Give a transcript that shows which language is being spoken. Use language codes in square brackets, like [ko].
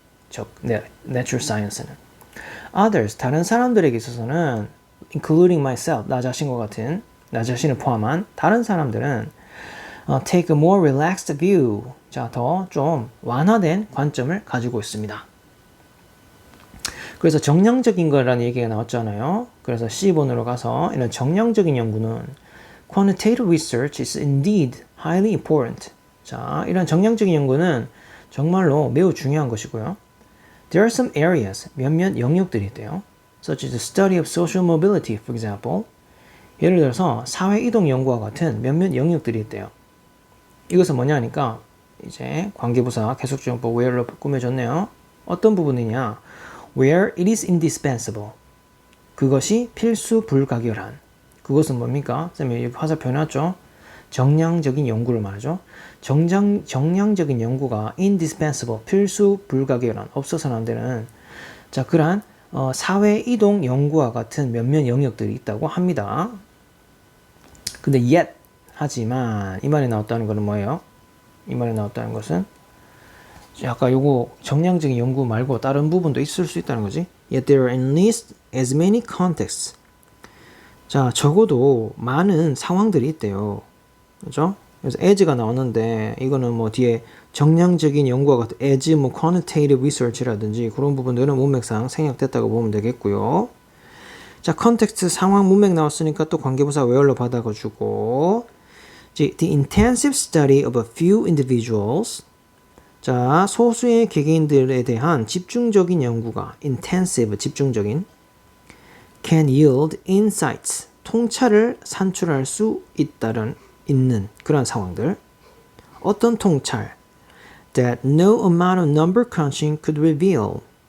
[ko] 즉, natural science는. [en] Others, [ko] 다른 사람들에게 있어서는 [en] including myself, [ko] 나 자신을 포함한 다른 사람들은 [en] take a more relaxed view, [ko] 자, 더 좀 완화된 관점을 가지고 있습니다. 그래서 정량적인 거라는 얘기가 나왔잖아요. 그래서 C번으로 가서 이런 정량적인 연구는 [en] quantitative research is indeed highly important. [ko] 자, 이런 정량적인 연구는 정말로 매우 중요한 것이고요. [en] There are some areas, [ko] 몇몇 영역들이 있대요. [en] Such as the study of social mobility, for example. [ko] 예를 들어서 사회 이동 연구와 같은 몇몇 영역들이 있대요. 이것은 뭐냐 하니까 이제 관계부사 계속적용법 where로 꾸며졌네요. 어떤 부분이냐? [en] Where it is indispensable. [ko] 그것이 필수 불가결한. 그것은 뭡니까? 쌤이 여기 화살표 해놨죠? 정량적인 연구를 말하죠. 정량적인 연구가 indispensable, 필수 불가결한, 없어서는 안 되는, 자, 그러한 사회 이동 연구와 같은 몇몇 영역들이 있다고 합니다. 근데 yet 하지만 이 말이 나왔다는 것은 뭐예요? 이 말이 나왔다는 것은 아까 요거 정량적인 연구 말고 다른 부분도 있을 수 있다는 거지. [en] Yet there are at least as many contexts. [ko] 자, 적어도 많은 상황들이 있대요. 그죠? 그래서 as가 나왔는데 이거는 뭐 뒤에 정량적인 연구와 같은 as 뭐 quantitative research라든지 그런 부분들은 문맥상 생략됐다고 보면 되겠고요. 자, 컨텍스트 상황 문맥 나왔으니까 또 관계부사 where로 받아가지고 [en] the intensive study of a few individuals. [ko] 자, 소수의 개개인들에 대한 집중적인 연구가 intensive, 집중적인 [en] can yield insights, [ko] 통찰을 산출할 수 있는 그런 상황들. 어떤 통찰? [en] That no amount of number crunching could reveal.